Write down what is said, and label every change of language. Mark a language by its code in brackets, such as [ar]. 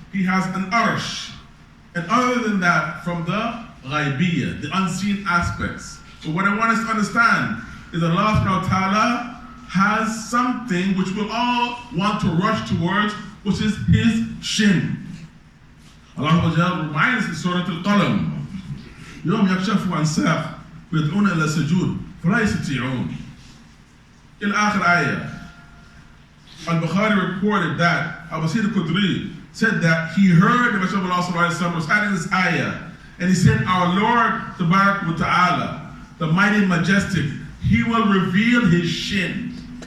[en] He has an arsh. And other than that, from the ghaibiyah, the unseen aspects. But what I want us to understand is Allah subhanahu wa ta'ala has something which we'll all want to rush towards, which is his shin. Allah reminds us in Surah Al-Qalam, [ar] يوم يكشف عن ساق ويدعون إلى السجود فلا يستطيعون. إلى آخر آية. [en] Al-Bukhari reported that Abu Sa'id al-Khudri said that he heard the Messenger of Allah sallallahu alaihi wasallam reciting this ayah, and he said, our Lord Tabarak wa Ta'ala, the mighty and majestic, he will reveal his shin.